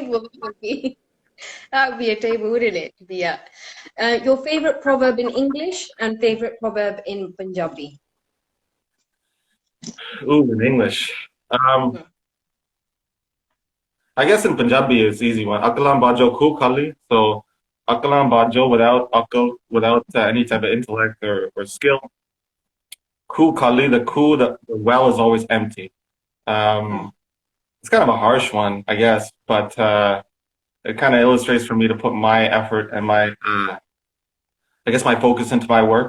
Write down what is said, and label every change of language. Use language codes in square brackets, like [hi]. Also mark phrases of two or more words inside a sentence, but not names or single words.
[en] table that would be. That would be a table, wouldn't it, to be at? Your favorite proverb in English and favorite proverb in Punjabi. Ooh, in English. Mhm. I guess in Punjabi it's easy one. [pa] ਅਕਲਾਂ ਬਾਝੋਂ ਖੂਹ ਖਾਲੀ. [en] So [pa] ਅਕਲਾਂ ਬਾਝੋਂ [en] without akal, without any type of intellect or skill. [pa] ਖੂਹ ਖਾਲੀ, [en] the well is always empty. Mm. Um, it's kind of a harsh one, I guess, but it kind of illustrates for me to put my effort and I guess my focus into my work.